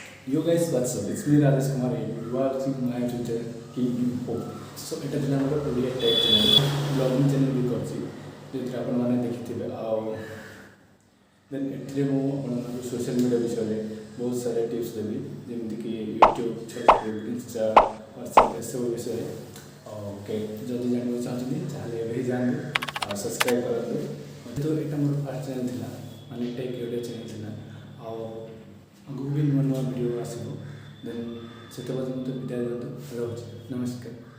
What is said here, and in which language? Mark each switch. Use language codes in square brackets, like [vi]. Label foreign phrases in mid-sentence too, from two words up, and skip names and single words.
[en] Yo guys, what's up? It's me Rajesh Kumar here. You are watching my YouTube channel kinfo. [or] So এটা ଥିଲା ଆମର ଓଡ଼ିଆ [en] tech channel blogging channel [or] ବି କରିଛି ଯେଉଁଥିରେ ଆପଣମାନେ ଦେଖିଥିବେ ଆଉ ଦେନ୍ ଏଥିରେ ମୁଁ ଆପଣମାନଙ୍କୁ [en] social media [or] ବିଷୟରେ ବହୁତ ସାରା ଟିପ୍ସ ଦେବି ଯେମିତିକି ୟୁଟ୍ୟୁବ୍ ଫେସବୁକ୍ ଇନଷ୍ଟା ହ୍ୱାଟ୍ସଆପ୍ ଏସବୁ ବିଷୟରେ ଓକେ ଯଦି ଜାଣିବାକୁ ଚାହୁଁଛନ୍ତି ତାହେଲେ ଏବେ ହିଁ ଯାଆନ୍ତୁ ଆଉ ସବସ୍କ୍ରାଇବ୍ କରନ୍ତୁ ଯେହେତୁ ଏଇଟା ମୋର [en] first channel [or] ଥିଲା ମାନେ ଟେକ୍ ଓଡ଼ିଆ ଚ୍ୟାନେଲ୍ ଥିଲା ଆଉ ଆଗକୁ ବି ନୂଆ ନୂଆ ଭିଡ଼ିଓ ଆସିବ ଦେନ୍ ସେତେ ପର୍ଯ୍ୟନ୍ତ ବିଦାୟ ଦିଅନ୍ତୁ ରହୁଛି ନମସ୍କାର।